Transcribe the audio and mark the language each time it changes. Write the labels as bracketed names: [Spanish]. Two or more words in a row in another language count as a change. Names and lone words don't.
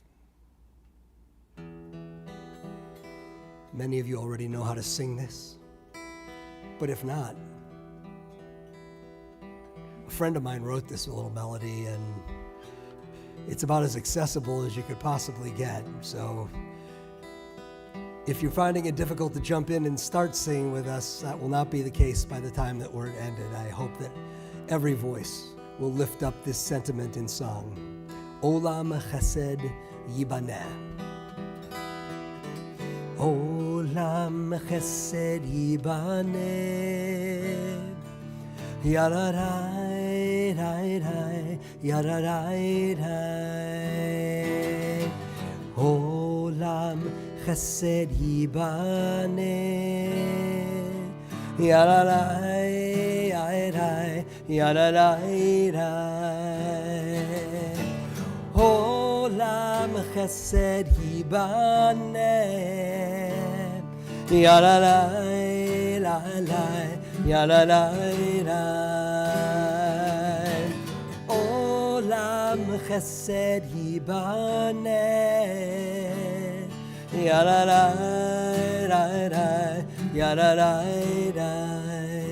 [English] Many of you already know how to sing this, but if not, a friend of mine wrote this little melody, and it's about as accessible as you could possibly get. So if you're finding it difficult to jump in and start singing with us, that will not be the case by the time that we're ended. I hope that every voice will lift up this sentiment in song. [Hebrew] עולם חסד יבנה. עולם חסד יבנה. Yararai, rai, rai, yararai, rai. עולם חסד יבנה. Yararai, rai, rai, yararai, rai. עולם חסד יבנה. Yararai, rai, rai. Yararai, עולם חסד יבנה. Yararai, yararai.